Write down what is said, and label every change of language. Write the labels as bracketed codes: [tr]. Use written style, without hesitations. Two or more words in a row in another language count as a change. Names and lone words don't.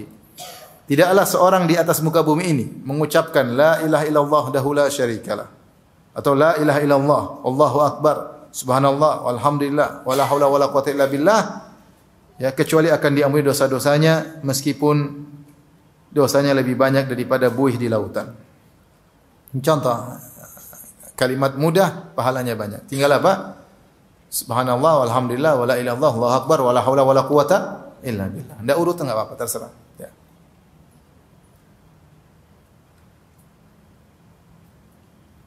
[id] Tidaklah seorang di atas muka bumi ini mengucapkan [ar] لا إله إلا الله وحده لا شريك له [id] atau [ar] لا إله إلا الله الله أكبر سبحان الله والحمد لله ولا حول ولا قوة إلا بالله [id] ya kecuali akan diampuni dosa-dosanya meskipun dosanya lebih banyak daripada buih di lautan. Contoh kalimat mudah pahalanya banyak. Tinggal apa? [ar] سبحان الله والحمد لله ولا إله إلا الله الله أكبر ولا حول ولا قوة إلا بالله. [id] Enggak urut enggak apa-apa terserah. Ya.